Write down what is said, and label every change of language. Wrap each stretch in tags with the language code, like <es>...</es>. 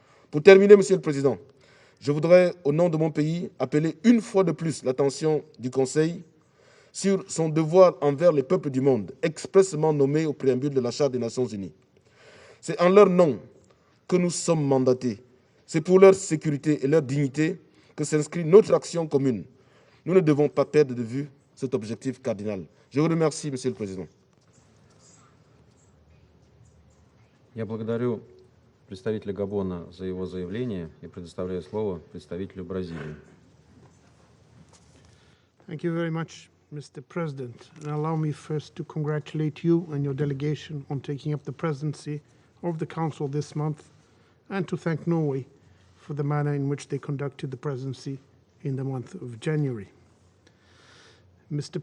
<fr>Pour terminer, Monsieur le Président, je voudrais, au nom de mon pays, appeler une fois de plus l'attention du Conseil sur son devoir envers les peuples du monde, expressément nommés au préambule de la Charte des Nations Unies. C'est en leur nom que nous sommes mandatés. C'est pour leur sécurité et leur dignité que s'inscrit notre action commune. Nous ne devons pas perdre de vue cet objectif cardinal. Je vous remercie, Monsieur le Président.</fr> <ru>Я благодарю представителя Габона за его заявление и предоставляю слово представителю Бразилии.</ru> <en>Thank you very much, Mr. President. And allow me first to congratulate you and your delegation on taking up the presidency of the Council this month, and to thank Norway for the manner in which they conducted the presidency in the month of January. Mr.</en>